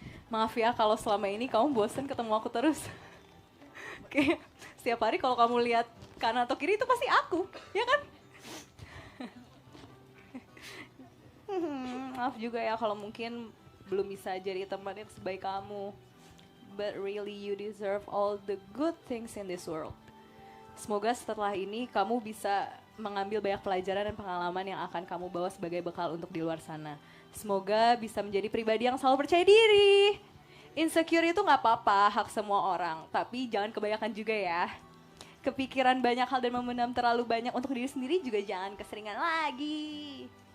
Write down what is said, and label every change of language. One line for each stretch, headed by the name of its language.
Indonesian: Maaf ya kalau selama ini kamu bosen ketemu aku terus. Oke, setiap hari kalau kamu lihat kanan atau kiri itu pasti aku, ya kan? Maaf juga ya kalau mungkin belum bisa jadi teman yang sebaik kamu.
English: But really you deserve all the good things in this world.
Indonesian: Semoga setelah ini kamu bisa mengambil banyak pelajaran dan pengalaman yang akan kamu bawa sebagai bekal untuk di luar sana. Semoga bisa menjadi pribadi yang selalu percaya diri. Insecure itu gak apa-apa, hak semua orang. Tapi jangan kebanyakan juga ya. Kepikiran banyak hal dan memendam terlalu banyak untuk diri sendiri juga jangan keseringan lagi.